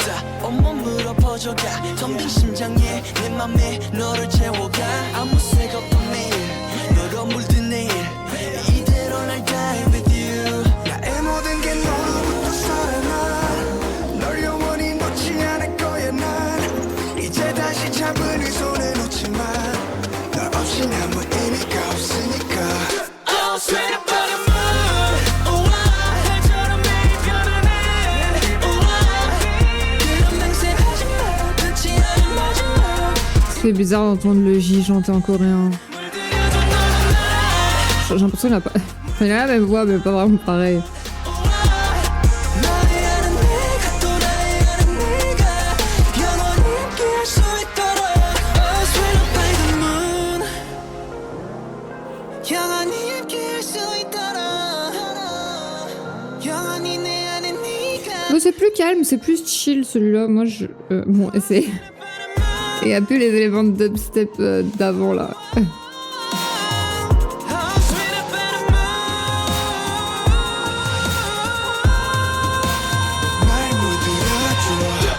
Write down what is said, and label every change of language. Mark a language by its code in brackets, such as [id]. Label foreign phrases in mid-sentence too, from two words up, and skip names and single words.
[ko] 없다 온몸으로 퍼져가 텅빈 심장에 내 맘에 너를 채워가 아무 색 없던 매일 너로 물든 내일 이대로 날 [en] die with you [ko] 나의 모든 게 너로부터 살아나 널 영원히 놓지 않을 거야 난 이제 다시 잡은 이 손에 놓지만 널 없인 아무 의미가 없으니까 [en] Oh sweet up on the moon [ko] 우와 해처럼 매일 변하네 우와 그런 맹세하지 마 끝이 아닌 마지막 [fr] C'est bizarre d'entendre le J chanter en coréen. [ko] 물들여줘 너는 나 [fr] J'ai l'impression qu'il a pas... Enfin, il a la même voix, mais pas vraiment pareil. [ko] 나의 아는 내가 또 나의 아는 내가 영원히 함께할 수 있도록 [en] Oh sweet up by the moon [ko] 영원히 함께할 수 있도록 영원히 내 안에 네가 [fr] Bon, c'est plus calme, c'est plus chill celui-là. Moi, je... bon, c'est... Il n'y a plus les éléments de dubstep d'avant, là. [en] Oh sweet up by the [ko] 날 물들여줘